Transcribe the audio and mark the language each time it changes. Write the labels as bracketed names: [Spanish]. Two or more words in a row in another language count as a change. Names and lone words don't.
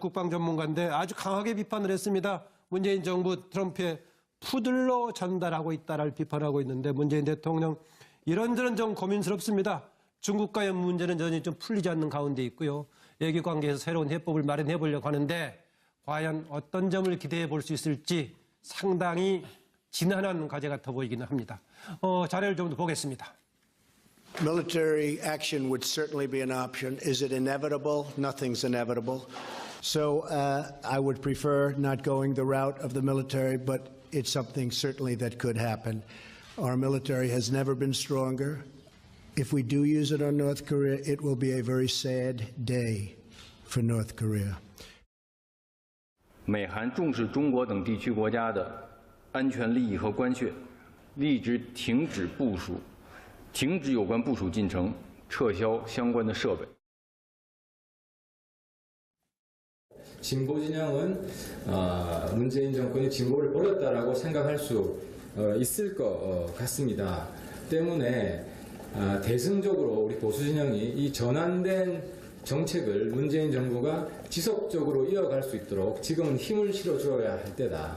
[Korean] 국방 전문가인데 아주 강하게 비판을 했습니다. 문재인 정부 트럼프의 푸들로 전달하고 있다라는 비판하고 있는데 문재인 대통령 이런저런 좀 고민스럽습니다. 중국과의 문제는 여전히 좀 풀리지 않는 가운데 있고요. 외교 관계에서 새로운 해법을 마련해 보려고 하는데 과연 어떤 점을 기대해 볼 수 있을지 상당히 지난한 과제 같아 보이기는 합니다. 자료를 좀 더 보겠습니다. [English] Military action would certainly be an option. Is it inevitable? Nothing's inevitable. So I would prefer not going the route of the military, but it's something certainly that could happen. Our military has never been stronger. If we do use it on North Korea, it will be a very sad day for North Korea. [Chinese] 美韩重视中国等地区国家的安全利益和关切，立即停止部署，停止有关部署进程，撤销相关的设备。 [Korean] 진보 진영은 문재인 정권이 진보를 버렸다라고 생각할 수 있을 것 같습니다. 때문에 대승적으로 우리 보수 진영이 이 전환된 정책을 문재인 정부가 지속적으로 이어갈 수 있도록 지금은 힘을 실어줘야 할 때다.